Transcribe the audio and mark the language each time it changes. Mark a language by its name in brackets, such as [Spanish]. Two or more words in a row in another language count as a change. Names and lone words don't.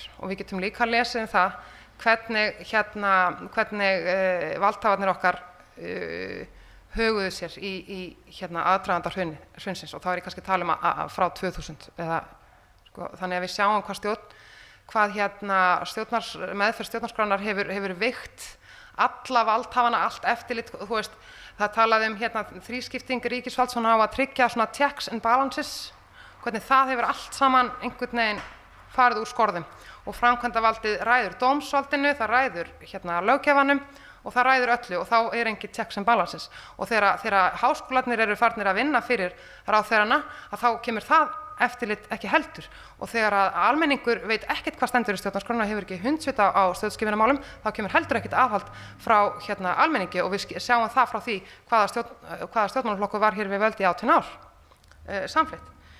[Icelandic] Og við getum líka lesið það hvernig valdhafarnir okkar höguðu sér í aðdraganda hrunsins, og þá er ég kannski að tala um frá 2000 eða þannig að við sjáum hvað meðferð stjórnarskránar hefur veikt alla valdhafana, allt eftirlit. Þú veist, það talaði þrískipting ríkisvalds á að tryggja svona [English] checks and balances, [Icelandic] hvernig það hefur allt saman einhvern veginn farið úr skorðum, og framkvæmdavaldið ræður dómsvaldinu, það ræður löggjafanum og það ræður öllu, og þá er engin [English] checks and balances. [Icelandic] Og þegar háskólarnir eru farnir að vinna fyrir ráðherrana, að þá kemur það eftirlit ekki heldur, og þegar að almenningur veit ekkert hvað stendur í stjórnarskránni og hefur ekki hundsvita á stjórnskipunarmálum, þá kemur heldur ekkert aðhald frá almenningi, og við sjáum það frá því hvaða stjórnmálaflokkur var hér við völd í 18 ár samfleytt.